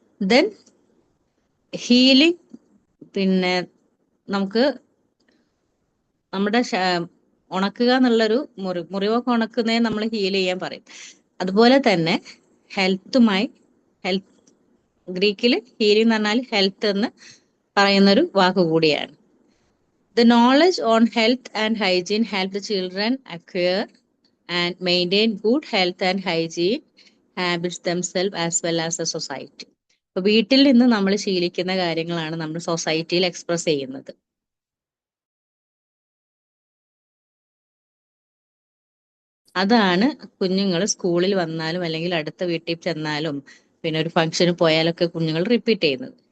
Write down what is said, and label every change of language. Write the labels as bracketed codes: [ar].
[ml] Then healing, പിന്നെ നമുക്ക് നമ്മുടെ ഉണക്കുക എന്നുള്ളൊരു മുറിവൊക്കെ ഉണക്കുന്നതിന് നമ്മൾ ഹീൽ ചെയ്യാൻ പറയും. അതുപോലെ തന്നെ ഹെൽത്തുമായി, ഗ്രീക്കിൽ ഹീലിംഗ് എന്ന് പറഞ്ഞാൽ ഹെൽത്ത് എന്ന് പറയുന്നൊരു വാക്ക് കൂടിയാണ്. [en] The knowledge on health and hygiene help the children acquire and maintain good health and hygiene habits themselves as well as the society. [ml] അപ്പൊ വീട്ടിൽ നിന്ന് നമ്മൾ ശീലിക്കുന്ന കാര്യങ്ങളാണ് നമ്മൾ സൊസൈറ്റിയിൽ എക്സ്പ്രസ് ചെയ്യുന്നത്. അതാണ് കുഞ്ഞുങ്ങൾ സ്കൂളിൽ വന്നാലും അല്ലെങ്കിൽ അടുത്ത വീട്ടിൽ ചെന്നാലും പിന്നെ ഒരു ഫംഗ്ഷന് പോയാലൊക്കെ കുഞ്ഞുങ്ങൾ റിപ്പീറ്റ് ചെയ്യുന്നത്.